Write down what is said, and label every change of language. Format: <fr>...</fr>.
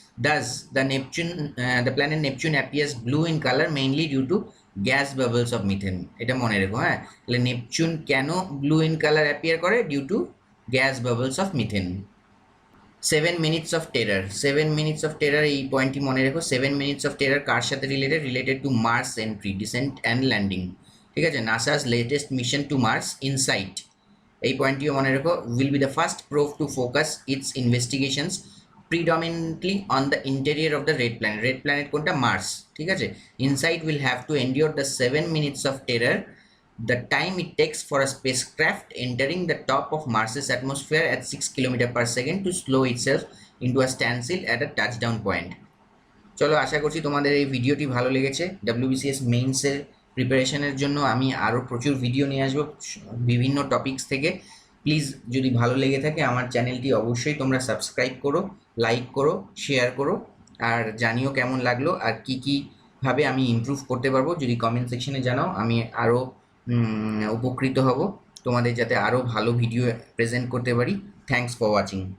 <en>Thus the planet Neptune appears blue in color mainly due to gas bubbles of methane.</en> <bn>এটা মনে রেখো, হ্যাঁ, তাহলে নেপচুন কেন ব্লু ইন কালার অ্যাপিয়ার করে,</bn> <en>Due to gas bubbles of methane. 7 minutes of terror, 7 minutes of terror,</en> <bn>এই পয়েন্টটি মনে রেখো।</bn> <en>7 minutes of terror</en> <bn>কার সাথে</bn> <en>Related to Mars entry, descent and landing.</en> <bn>ঠিক আছে,</bn> <en>NASA's latest mission to Mars InSight,</en> <bn>এই পয়েন্টটিও মনে রেখো,</bn> <en>Will be the first probe to focus its investigations predominantly on the interior of the red planet.</en> <bn>Red planet কোনটা, Mars. ঠিক আছে,</bn> <en>InSight will have to endure the 7 minutes of terror, the time it takes for a spacecraft entering the top of Mars's atmosphere at 6 km/s to slow itself into a standstill at a touchdown point.</en> <bn>চলো, আশা করছি তোমাদের এই ভিডিওটি ভালো লেগেছে। WBCS মেইনসের প্রিপারেশনের জন্য আমি আরও প্রচুর ভিডিও নিয়ে আসবো বিভিন্ন টপিকস থেকে। প্লিজ যদি ভালো লেগে থাকে আমার চ্যানেলটি অবশ্যই তোমরা সাবস্ক্রাইব করো, লাইক করো, শেয়ার করো, আর জানিও কেমন লাগলো আর কী কীভাবে আমি ইমপ্রুভ করতে পারবো যদি কমেন্ট সেকশনে জানাও, আমি আরও উপকৃত হব তোমাদের যাতে আরও ভালো ভিডিও প্রেজেন্ট করতে পারি।</bn> <en>Thanks for watching.</en>